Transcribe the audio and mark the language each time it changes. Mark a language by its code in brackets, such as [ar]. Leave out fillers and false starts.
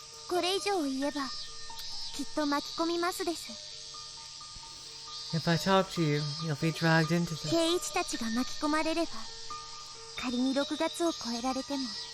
[ja] これ以上言えばきっと巻き込みますです。 [en] If I talk to you, you'll be dragged into this. [ja] 圭一たちが巻き込まれれば仮に6月を超えられても